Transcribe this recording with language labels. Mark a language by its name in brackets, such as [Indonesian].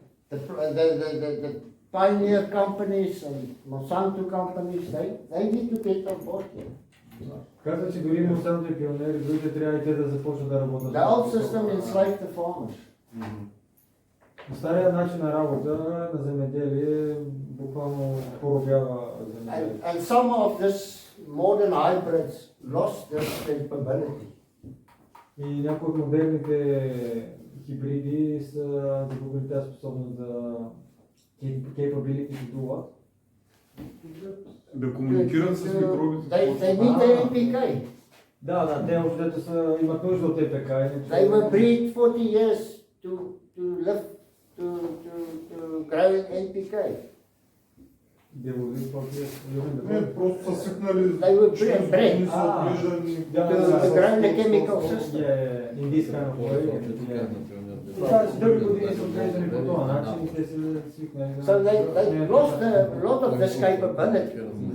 [English] The pioneer companies and Monsanto companies, they need to get on board here. [Bulgarian] Казва, че дори Монсанто и пионери, другите трябва и те да започнат да работят. [English] The old system enslaved the farmers. [Bulgarian] Стария начин на работа на земеделие буквално поробява земеделие. [English] And some of this modern hybrids lost their capability. [Bulgarian] И някои от модерните хибриди са загубили тази способност да [English] capability to do what? [Bulgarian] Да комуникират с микробите. [English] They need the NPK. [Bulgarian] Да, те общото са имат нужда от ЕПК. [English] They were bred 40 years to live to grow in NPK. [Bulgarian] Не, просто са свикнали [English] They were bred [Bulgarian] не са отглеждани. [English] to grow in the chemical system. In this kind of way. [Bulgarian] Това с дълги години са отглеждани по този начин и те са свикнали. [English] So they lost a lot of this capability.